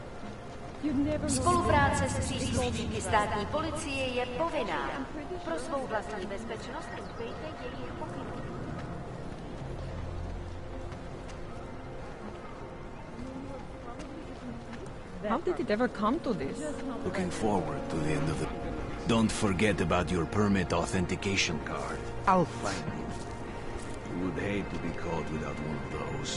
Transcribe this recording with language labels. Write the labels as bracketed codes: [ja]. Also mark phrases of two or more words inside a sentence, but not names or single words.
[cs] Spolupráce s příslušníky státní policie je povinná. Pro svou vlastní bezpečnost dbejte jejich pokynů. [en] How did it ever come to this? Looking forward to the end of the... Don't forget about your permit authentication card. I'll find it. You would hate to be caught without one of those.